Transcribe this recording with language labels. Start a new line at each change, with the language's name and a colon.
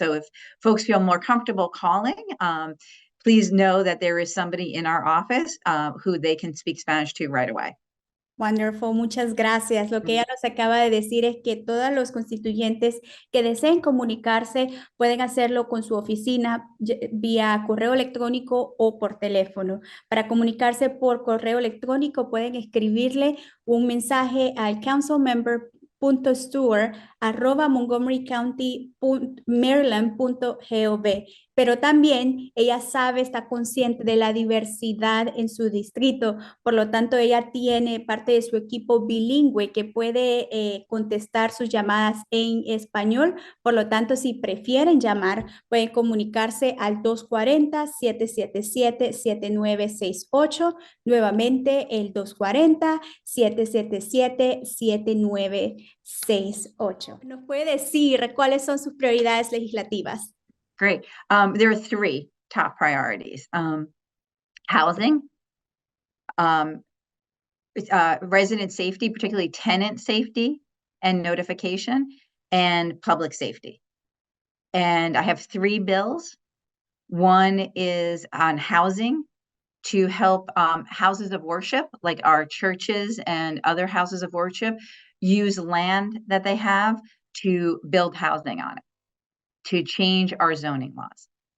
English: So if folks feel more comfortable calling, please know that there is somebody in our office who they can speak Spanish to right away.
Spanish: Wonderful, muchas gracias. Lo que ella nos acaba de decir es que todos los constituyentes que deseen comunicarse pueden hacerlo con su oficina vía correo electrónico o por teléfono. Para comunicarse por correo electrónico pueden escribirle un mensaje al councilmember.stewart@montgomerycounty.maryland.gov. Pero también ella está consciente de la diversidad en su distrito, por lo tanto ella tiene parte de su equipo bilingüe que puede contestar sus llamadas en español. Por lo tanto, si prefieren llamar, pueden comunicarse al 240-777-7968, nuevamente el 240-777-7968. ¿Nos puede decir cuáles son sus prioridades legislativas?
English: Great. There are 3 top priorities: housing, resident safety, particularly tenant safety and notification, and public safety. And I have 3 bills. One is on housing, to help houses of worship, like our churches and other houses of worship, use land that they have to build housing on it, to change our zoning laws.